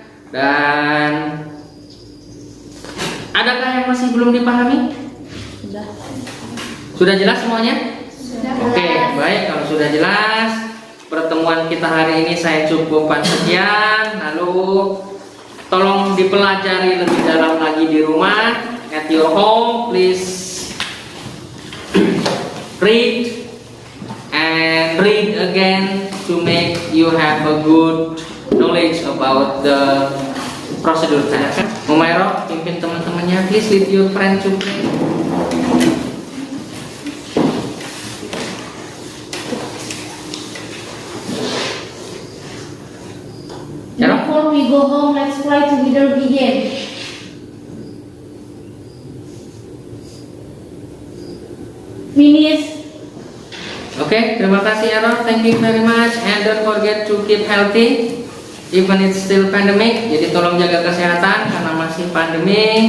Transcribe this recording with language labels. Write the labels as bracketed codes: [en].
[id] Dan adakah yang masih belum dipahami? Sudah jelas semuanya? Oke, baik. Kalau sudah jelas, pertemuan kita hari ini saya cukupkan sekian. Lalu tolong dipelajari lebih dalam lagi di rumah. [en] At your home, please read and read again to make you have a good knowledge about the procedure. Mumairo, [id] pimpin teman-temannya, [en] please lead your friend to pray. before we go home, let's fly together begin. Finish. [id] Oke, terima kasih [en] Aaron. Thank you very much. And don't forget to keep healthy, even it's still pandemic. [id] Jadi tolong jaga kesehatan karena masih pandemi.